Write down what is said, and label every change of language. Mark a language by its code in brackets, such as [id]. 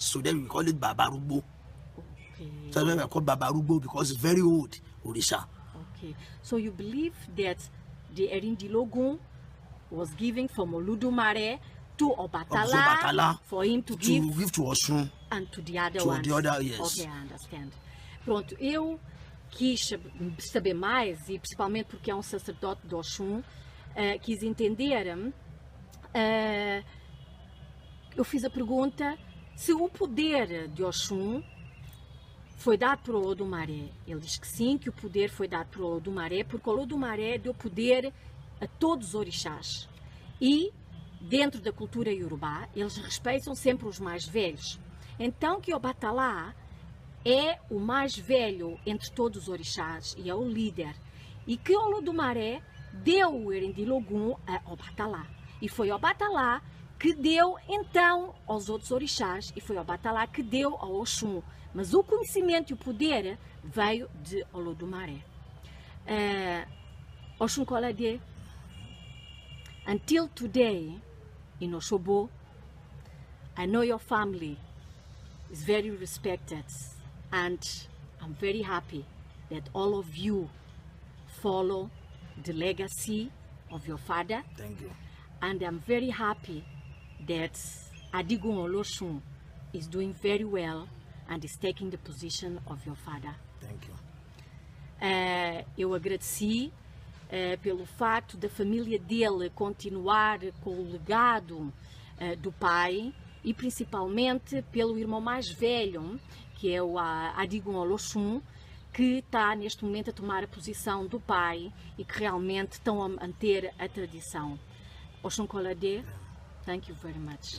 [en] So then we call it Babarubo. Okay. So then we call Babarubo because it's very old Orisha. Okay. So you believe that the eerindinlogun was given from Olodumare to Obatala for him to give to Osun and to the other ones. Yes. Okay, I understand. [pt] Pronto, eu quis saber mais, e principalmente porque é um sacerdote de Osun, quis entender, eu fiz a pergunta se o poder de Osun foi dado por Olodumare. Ele diz que sim, que o poder foi dado por Olodumare, porque Olodumare deu poder a todos os orixás. E dentro da cultura iorubá, eles respeitam sempre os mais velhos. Então que Obatala é o mais velho entre todos os orixás e é o líder. E que Olodumare deu o eerindinlogun a Obatala. E foi Obatala que deu então aos outros orixás, e foi Obatala que deu ao Osun. Mas o conhecimento e o poder veio de Olodumare. [en] Òsunkoladé, until today, in Òsogbo, I know your family is very respected, and I'm very happy that all of you follow the legacy of your father. Thank you. And I'm very happy that Adigun Olósun is doing very well and is taking the position of your father. Thank you. [pt] Eu agradeci pelo fato da família dele continuar com o legado do pai, e principalmente pelo irmão mais velho, que é o Adigun Olósun, que está neste momento a tomar a posição do pai e que realmente estão a manter a tradição. Òsunkoladé, [en] thank you very much.